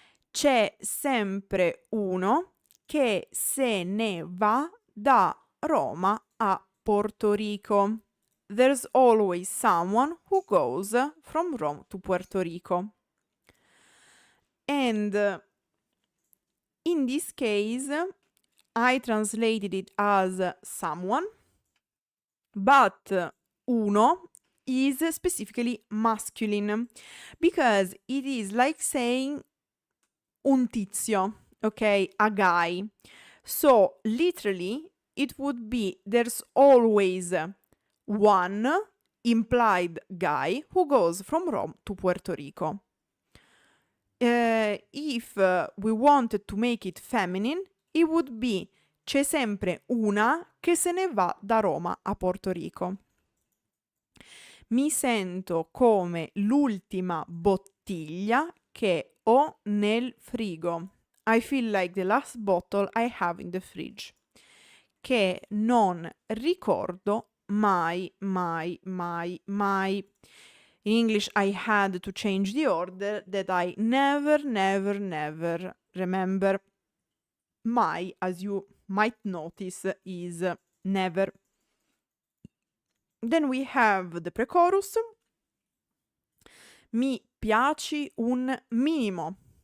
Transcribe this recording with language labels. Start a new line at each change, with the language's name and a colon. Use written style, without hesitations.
Italian: C'è sempre uno che se ne va da Roma a Porto Rico.
English: There's always someone who goes from Rome to Puerto Rico. And in this case, I translated it as someone, but uno is specifically masculine because it is like saying
Italian: un tizio,
English: okay, a guy. So literally it would be there's always one implied guy who goes from Rome to Puerto Rico. If we wanted to make it feminine, it would be
Italian: c'è sempre una che se ne va da Roma a Porto Rico. Mi sento come l'ultima bottiglia che ho nel frigo.
English: I feel like the last bottle I have in the fridge.
Italian: Che non ricordo mai, mai, mai, mai.
English: In English, I had to change the order that I never, never, never remember. Mai, as you might notice, is never. Then we have the pre-chorus.
Italian: Mi piaci un minimo.